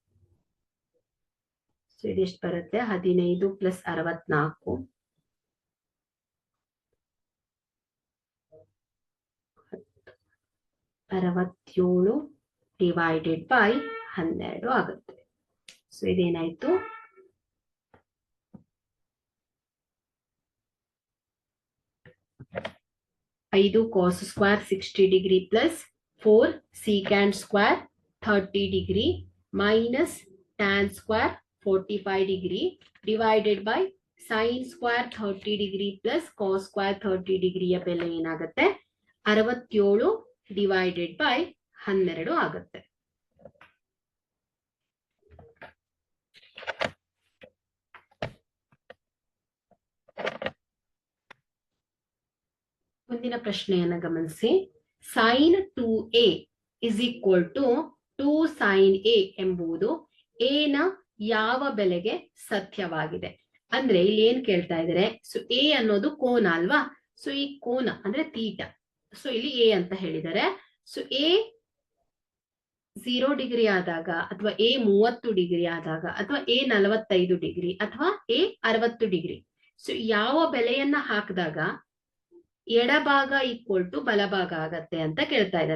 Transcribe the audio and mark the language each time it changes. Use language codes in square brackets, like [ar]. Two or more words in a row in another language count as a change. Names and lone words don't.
[kn] ಸೊ ಇದೆಷ್ಟು ಬರುತ್ತೆ 15 ಪ್ಲಸ್ 64 67 [en] divided by [kn] 12 ಆಗುತ್ತೆ. ಸೊ ಇದೇನಾಯ್ತು [en] 5 cos square 60 degree plus 4 secant square 30 degree minus tan square 45 degree divided by sin square 30 degree plus cos square 30 degree [kn] ಯ ಬೆಲೆ ಏನಾಗುತ್ತೆ [en] 67 divided by 12 ಆಗುತ್ತೆ. [kn] ಮುಂದಿನ ಪ್ರಶ್ನೆಯನ್ನು ಗಮನಿಸಿ. [en] sin 2a is equal to 2 sin a [kn] ಎಂಬುದು a ನ ಯಾವ ಬೆಲೆಗೆ ಸತ್ಯವಾಗಿದೆ? ಅಂದ್ರೆ ಇಲ್ಲಿ ಏನ್ ಕೇಳ್ತಾ ಇದ್ದಾರೆ, ಸೊ a ಅನ್ನೋದು ಕೋನ ಅಲ್ವಾ? ಸೊ ಈ ಕೋನ ಅಂದ್ರೆ ತೀಟಾ. ಸೊ ಇಲ್ಲಿ a ಅಂತ ಹೇಳಿದ್ದಾರೆ. ಸೊ a 0 ಡಿಗ್ರಿ ಆದಾಗ ಅಥವಾ a 30 ಡಿಗ್ರಿ ಆದಾಗ ಅಥವಾ a 45 ಡಿಗ್ರಿ ಅಥವಾ a 60 ಡಿಗ್ರಿ, ಸೊ ಯಾವ ಬೆಲೆಯನ್ನ ಹಾಕಿದಾಗ ಎಡಭಾಗ [en] equal to [kn] ಬಲಭಾಗ ಆಗತ್ತೆ ಅಂತ ಕೇಳ್ತಾ ಇದ್ದಾರೆ.